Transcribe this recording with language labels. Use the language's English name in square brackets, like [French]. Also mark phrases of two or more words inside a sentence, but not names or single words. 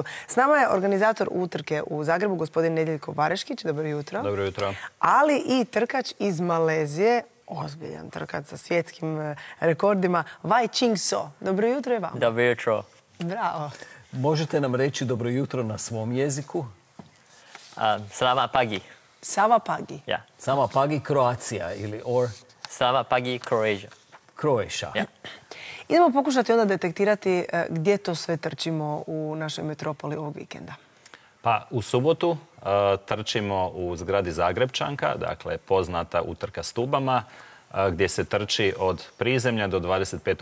[Croatian] S nama je organizator utrke u Zagrebu, gospodin Nedjeljko Vareškić. Dobro jutro. Dobro jutro. Ali i trkač iz Malezije, ozbiljan trkač sa svjetskim rekordima, Wai Ching So. Dobro jutro i vam. Dobro jutro. Bravo. Možete nam reći dobro jutro na svom jeziku? [Malay] Selamat pagi. Sava pagi. Yeah. Sama pagi Kroacija ili Selamat pagi Croatia. Croatia. Yeah. [Croatian] Idemo pokušati onda detektirati gdje to sve trčimo u našoj metropoli ovog vikenda. Pa u subotu trčimo u zgradi Zagrebčanka, dakle poznata utrka Stubama, gdje se trči od prizemlja do 25.